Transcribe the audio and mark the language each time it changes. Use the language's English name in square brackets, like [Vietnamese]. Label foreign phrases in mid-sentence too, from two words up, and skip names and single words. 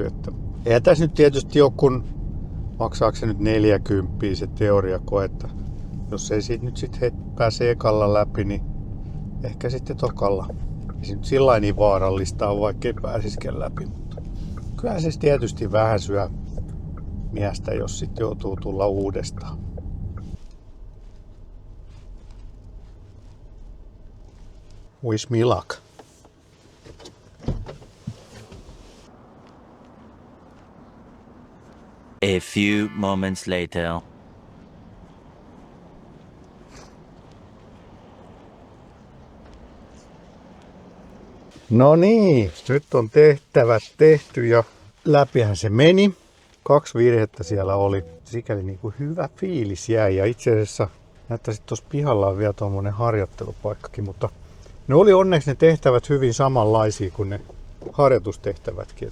[Finnish] Että eihän tässä nyt tietysti ole, kun maksaako se nyt 40 se teoriakoe, että jos ei siitä nyt sitten pääse ekalla läpi, niin ehkä sitten tokalla. Ei se nyt sillain niin vaarallista on, vaikka ei pääsisikään läpi, mutta kyllä se tietysti vähän syö miestä, jos sitten joutuu tulla uudestaan. [English] Wish me luck. A few moments later. [Finnish] No niin, nyt on tehtävät tehty ja läpihän se meni. 2 virhettä siellä oli. Sikäli niin kuin hyvä fiilis jäi ja itse asiassa näyttäisi, että tuossa pihalla on vielä tuommoinen harjoittelupaikkakin, mutta ne oli onneksi ne tehtävät hyvin samanlaisia kuin ne harjoitustehtävätkin.